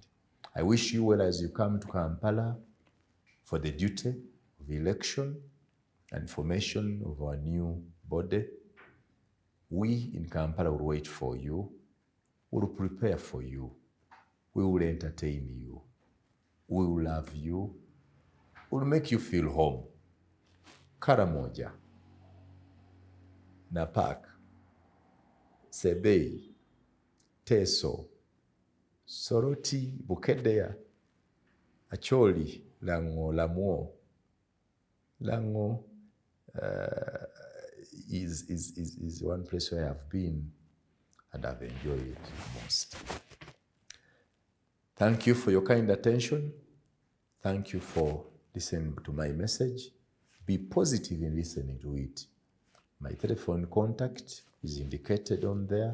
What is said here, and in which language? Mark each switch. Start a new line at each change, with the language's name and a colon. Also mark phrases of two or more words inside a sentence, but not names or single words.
English: I wish you well as you come to Kampala for the duty of election and formation of our new body. We in Kampala will wait for you. We will prepare for you. We will entertain you. We will love you. We will make you feel home. Karamoja, Napak, Sebei, Teso, Soroti, Bukedea, Acholi, Lango, Lamuo. Lango is one place where I've been and I've enjoyed it most. Thank you for your kind attention. Thank you for listening to my message. Be positive in listening to it. My telephone contact is indicated on there.